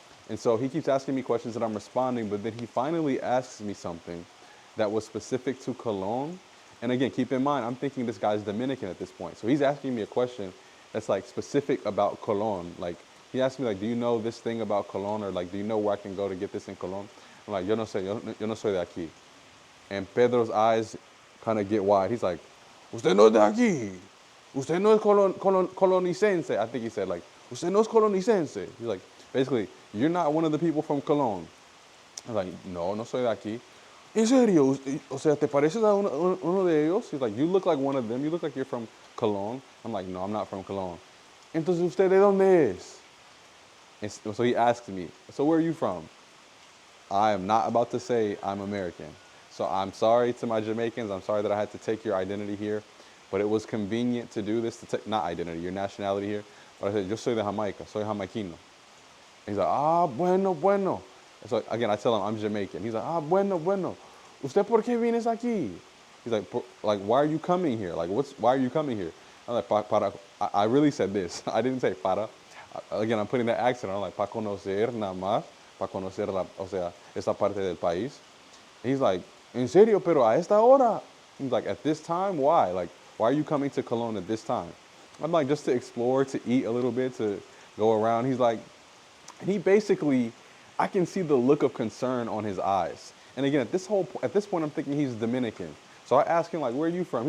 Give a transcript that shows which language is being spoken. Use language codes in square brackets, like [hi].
[en] And so he keeps asking me questions and I'm responding, but then he finally asks me something that was specific to Cologne. And again, keep in mind, I'm thinking this guy's Dominican at this point. So he's asking me a question that's like specific about Cologne. Like, he asked me, like, do you know this thing about Cologne? Or like, do you know where I can go to get this in Cologne? I'm like, [es] yo no sé, yo no soy de aquí. [en] And Pedro's eyes kind of get wide. He's like, [es] usted no es de aquí. Usted no es colonicense. [en] I think he said, like, [es] usted no es colonicense. [en] He's like, basically, you're not one of the people from Cologne. I was like, [es] no soy de aquí. ¿En serio? O sea, ¿te pareces a uno de ellos? [en] He's like, you look like one of them. You look like you're from Cologne. I'm like, no, I'm not from Cologne. [es] Entonces, ¿usted de dónde es? [en] And so he asked me, so where are you from? I am not about to say I'm American. So I'm sorry to my Jamaicans. I'm sorry that I had to take your identity here. But it was convenient to do this, to take, not identity, your nationality here. But I said, [es] yo soy de Jamaica, soy jamaiquino. [en] And he's like, [es] bueno. [en] So again, I tell him I'm Jamaican. He's like, [es] bueno. ¿Usted por qué vienes aquí? [en] He's like, why are you coming here? Like, why are you coming here? I'm like, para. I really said this. I didn't say para. Again, I'm putting that accent. I'm like, [es] para conocer nada más, para conocer esta parte del país. [en] And he's like, [es] en serio, pero a esta hora? [en] He's like, at this time, why? Like, why are you coming to Cologne at this time? I'm like, just to explore, to eat a little bit, to go around. He's like, and he basically, I can see the look of concern on his eyes. And again, at this point, I'm thinking he's Dominican. So I ask him, like, where are you from?